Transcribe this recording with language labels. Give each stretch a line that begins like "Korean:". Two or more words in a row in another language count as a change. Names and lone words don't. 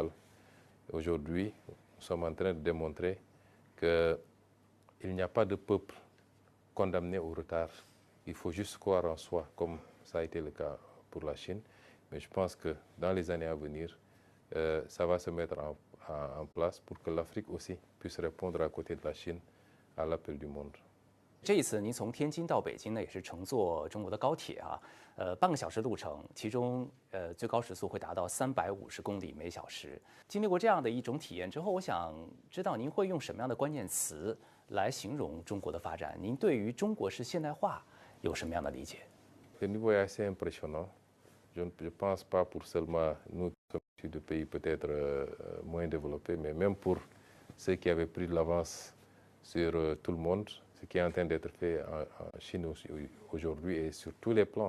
French: Aujourd'hui, nous sommes en train de démontrer qu'il n'y a pas de peuple condamné au retard. Il faut juste croire en soi, comme ça a été le cas pour la Chine. Mais je pense que dans les années à venir, ça va se mettre en place pour que l'Afrique aussi puisse répondre à côté de la Chine à l'appel du monde.
Chinese: 这一次您从天津到北京呢，也是乘坐中国的高铁啊，半个小时路程，其中最高时速会达到350公里每小时。经历过这样的一种体验之后，我想知道您会用什么样的关键词来形容中国的发展？您对于中国式现代化有什么样的理解？
French: Le niveau est assez impressionnant. Je ne pense pas pour seulement nous qui sommes de pays peut-être moins développés, mais même pour ceux qui avaient pris de l'avance sur tout le monde, ce qui est en train d'être fait en Chine aujourd'hui et sur tous les plans.